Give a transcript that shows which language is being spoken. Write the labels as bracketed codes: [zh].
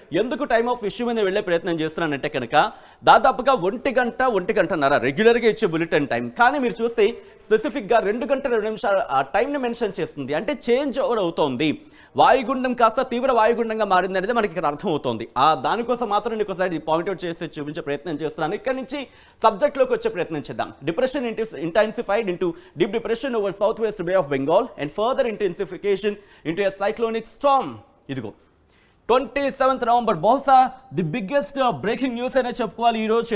[te] ఎందుకు time of issue మీద వెళ్ళే ప్రయత్నం చేస్తున్నానంటే కనుక దాదాపుగా 1 గంటన్నర రెగ్యులర్గా ఇచ్చే బులెటిన్ టైం, కానీ మీరు చూస్తే స్పెసిఫిక్గా 2 గంటల 2 నిమిషాలు ఆ టైంని మెన్షన్ చేస్తుంది. అంటే చేంజ్ ఓవర్ అవుతోంది. వాయుగుండం కాస్త తీవ్ర వాయుగుండంగా మారింది అనేది మనకి ఇక్కడ అర్థమవుతోంది. దానికోసం మాత్రం నేను ఒకసారి పాయింట్అవుట్ చేసి చూపించే ప్రయత్నం చేస్తున్నాను. ఇక్కడ నుంచి సబ్జెక్ట్లోకి వచ్చే ప్రయత్నం చేద్దాం. [en] Depression intensified into deep depression over southwest Bay of Bengal and further intensification into a cyclonic storm. [te] ఇదిగో 27th November బహుశా [en] the biggest breaking news [te] అనే చెప్పుకోవాలి ఈరోజు.